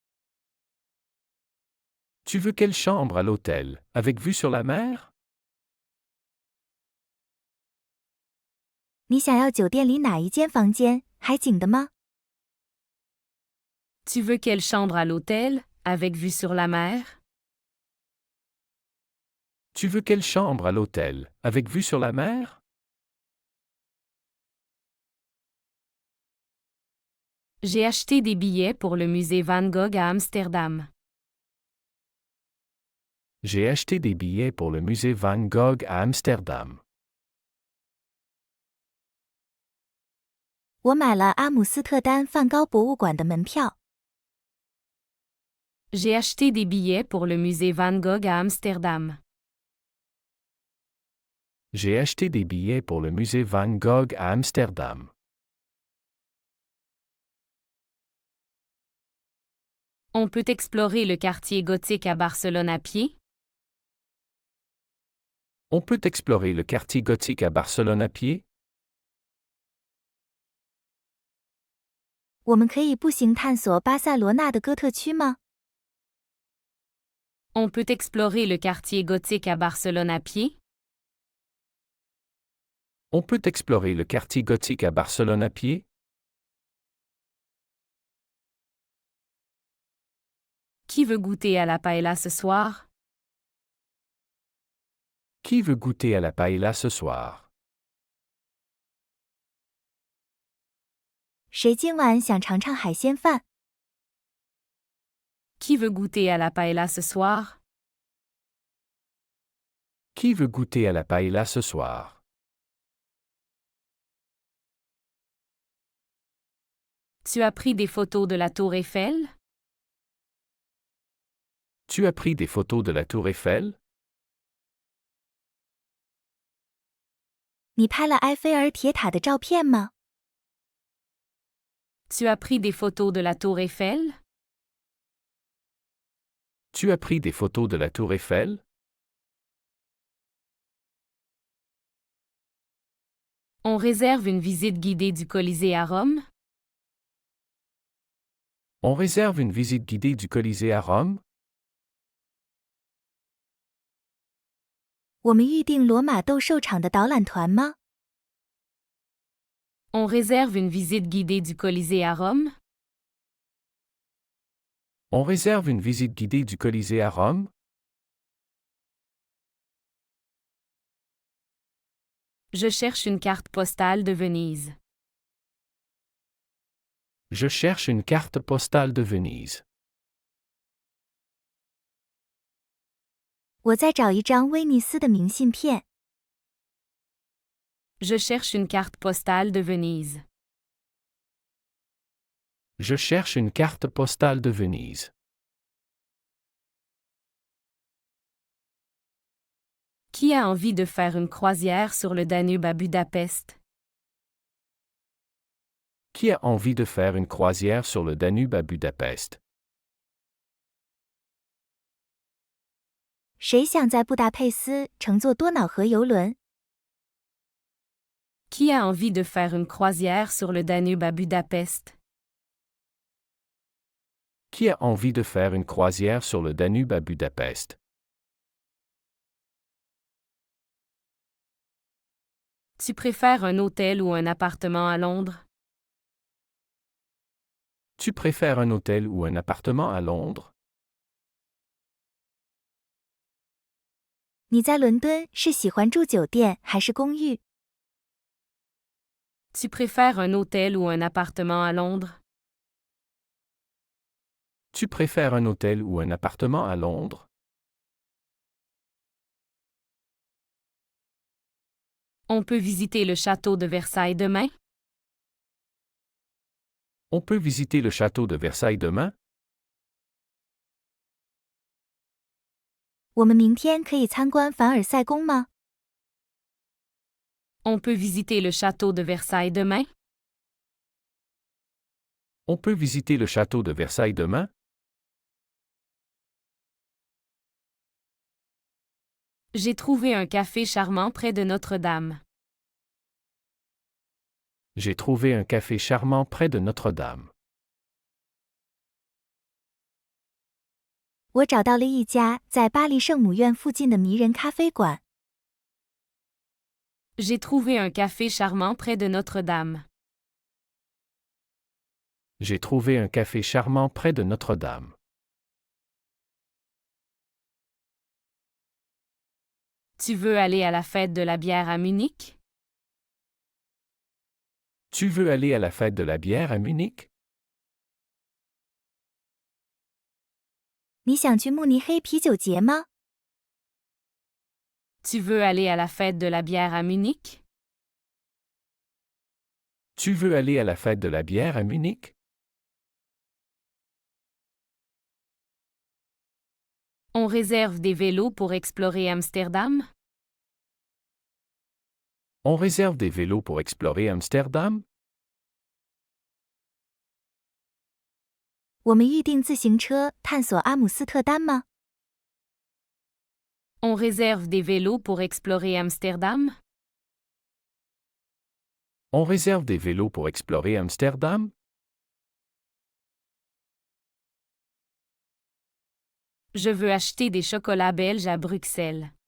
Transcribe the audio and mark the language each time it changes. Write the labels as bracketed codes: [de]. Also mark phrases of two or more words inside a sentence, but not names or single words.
[fr] Tu veux quelle chambre à l'hôtel, avec vue sur la mer? [zh] 你想要酒店里哪一间房间？海景的吗？ [fr] Tu veux quelle chambre à l'hôtel, avec vue sur la mer? Tu veux quelle chambre à l'hôtel, avec vue sur la mer? J'ai acheté des billets pour le musée Van Gogh à Amsterdam. J'ai acheté des billets pour le musée Van Gogh à Amsterdam. [zh] 我买了阿姆斯特丹梵高博物馆的门票。 [fr] J'ai acheté des billets pour le musée Van Gogh à Amsterdam. J'ai acheté des billets pour le musée Van Gogh à Amsterdam. On peut explorer le quartier gothique à Barcelone à pied? On peut explorer le quartier gothique à Barcelone à pied? [zh] 我们可以步行探索巴塞罗那的哥特区吗？ [fr] On peut explorer le quartier gothique à Barcelone à pied? On peut explorer le quartier gothique à Barcelone à pied? Qui veut goûter à la paella ce soir? Qui veut goûter à la paella ce soir? [zh] 谁今晚想尝尝海鲜饭？ [fr] Qui veut goûter à la paella ce soir? Qui veut goûter à la paella ce soir? Tu as pris des photos de la tour Eiffel? Tu as pris des photos de la tour Eiffel? [zh] 你拍了埃菲尔铁塔的照片吗？ [fr] Tu as pris des photos de la tour Eiffel? Tu as pris des photos de la tour Eiffel? On réserve une visite guidée du Colisée à Rome? On réserve une visite guidée du Colisée à Rome? [zh] 我们预定罗马斗兽场的导览团吗？ [fr] On réserve une visite guidée du Colisée à Rome? On réserve une visite guidée du Colisée à Rome? Je cherche une carte postale de Venise. Je cherche une carte postale de Venise. [zh] 我在找一张威尼斯的明信片。 [fr] Je cherche une carte postale de Venise. Je cherche une carte postale de Venise. Qui a envie de faire une croisière sur le Danube à Budapest? Qui a envie de faire une croisière sur le Danube à Budapest? [zh] 谁想在布达佩斯乘坐多瑙河游轮？ [fr] Qui a envie de faire une croisière sur le Danube à Budapest? Qui a envie de faire une croisière sur le Danube à Budapest? Tu préfères un hôtel ou un appartement à Londres? Tu préfères un hôtel ou un appartement à Londres? [zh] 你在伦敦是喜欢住酒店还是公寓？ [fr] Tu préfères un hôtel ou un appartement à Londres? Tu préfères un hôtel ou un appartement à Londres? On peut visiter le château de Versailles demain? On peut visiter le château de Versailles demain? [zh] 我们明天可以参观凡尔赛宫吗？ [fr] On peut visiter le château de Versailles demain? On peut visiter le château de Versailles demain? J'ai trouvé un café charmant près de Notre-Dame. J'ai trouvé un café charmant près de Notre-Dame. [zh] 我找到了一家在巴黎圣母院附近的迷人咖啡馆。 [fr] J'ai trouvé un café charmant près de Notre-Dame. J'ai trouvé un café charmant près de Notre-Dame. Tu veux aller à la fête de la bière à Munich? Tu veux aller à la fête de la bière à Munich? [zh] 你想去慕尼黑啤酒节吗？ [fr] Tu veux aller à la fête de la bière à Munich? Tu veux aller à la fête de la bière à Munich? On réserve des vélos pour explorer Amsterdam? On réserve des vélos pour explorer Amsterdam? [zh] 我们预订自行车探索阿姆斯特丹吗？ [fr] On réserve des vélos pour explorer Amsterdam? On réserve des vélos pour explorer Amsterdam? Je veux acheter des chocolats belges à Bruxelles.